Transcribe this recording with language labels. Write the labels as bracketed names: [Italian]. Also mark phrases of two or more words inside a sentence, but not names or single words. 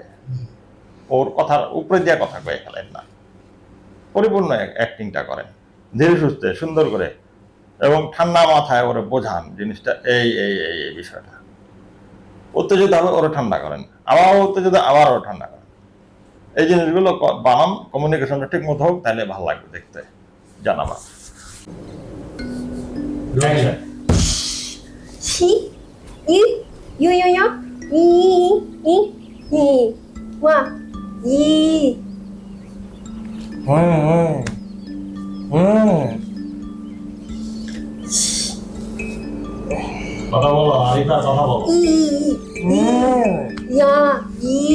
[Bangla] ওর কথার উপরে দিয়ে কথা কয়ে ফেলেন না, পরিপূর্ণ অ্যাক্টিংটা করেন ধীরে সুস্থে সুন্দর করে, এবং ঠান্ডা মাথায় ওরে বোঝান জিনিসটা এই এই এই এই বিষয়টা। উত্তেজিত হবে ওরা ঠান্ডা করেন, আবার উত্তেজিত আবার ওরা ঠান্ডা করেন। এই জিনিসগুলো বানান, কমিউনিকেশনটা ঠিক মতো হোক, তাহলে ভালো লাগবে দেখতে। জানাবা 시, 이, 유유유, 이, 와, 이. কথা বলো আরিফা, কথা বলো। 야, 이.